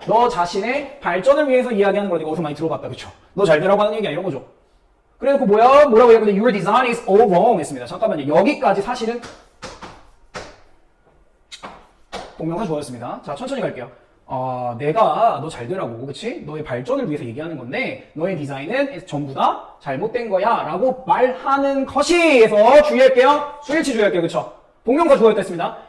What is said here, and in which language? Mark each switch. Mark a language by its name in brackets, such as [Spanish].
[Korean] 너 자신의 발전을 위해서 이야기하는 거니까 어디서 많이 들어봤다. 그쵸? 너 잘 되라고 하는 얘기야. 이런 거죠. 그래놓고 뭐라고 얘기하는데 [English] your design is all wrong [Korean] 했습니다. 잠깐만요. 여기까지 사실은 동명사 좋아졌습니다. 자, 천천히 갈게요. 내가 너 잘 되라고, 그치? 너의 발전을 위해서 얘기하는 건데 너의 디자인은 전부 다 잘못된 거야 라고 말하는 것이 해서 주의할게요. 수일치 주의할게요. 그쵸? 동명사 주어였다 했습니다.